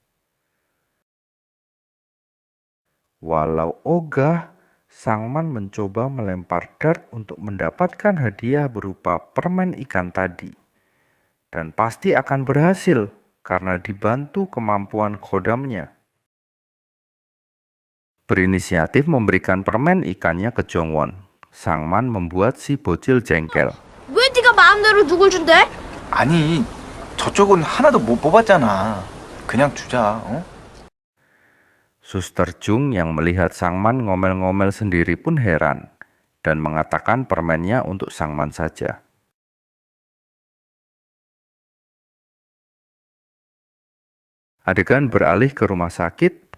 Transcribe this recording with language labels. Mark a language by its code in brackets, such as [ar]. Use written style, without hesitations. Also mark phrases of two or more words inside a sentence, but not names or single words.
[id] Walau ogah, Sangman mencoba melempar dart untuk mendapatkan hadiah berupa permen ikan tadi. Dan pasti akan berhasil karena dibantu kemampuan khodamnya. Berinisiatif memberikan permen ikannya ke Jongwon. Sangman membuat si bocil jengkel. [ko] 왜 네가 마음대로 누굴 준대? 아니, 저쪽은 하나도 못 뽑았잖아. 그냥 주자, 어? [id] Suster Jung yang melihat Sangman ngomel-ngomel sendiri pun heran dan mengatakan permennya untuk Sangman saja. Adegan beralih ke rumah sakit.